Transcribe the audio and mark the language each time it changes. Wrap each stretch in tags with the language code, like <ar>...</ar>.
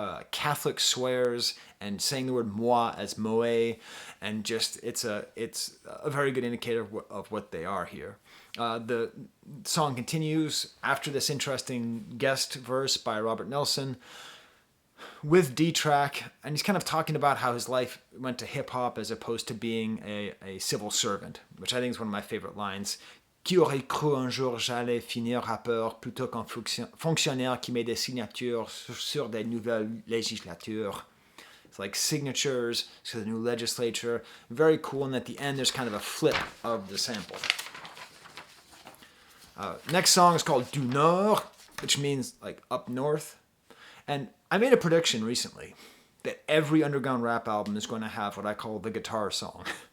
<en>Catholic swears and saying the word moi as moe, and just it's a very good indicator of what they are here. The song continues after this interesting guest verse by Robert Nelson with D-Track, and he's kind of talking about how his life went to hip-hop as opposed to being a civil servant, which I think is one of my favorite lines.</en> <fr>Qui aurait cru un jour j'allais finir rappeur plutôt qu'un fonctionnaire qui met des signatures sur des nouvelles législatures.</fr> <en>It's like signatures to the new legislature. Very cool, and at the end there's kind of a flip of the sample. Next song is called Du Nord, which means like up north. And I made a prediction recently that every underground rap album is going to have what I call the guitar song.</en>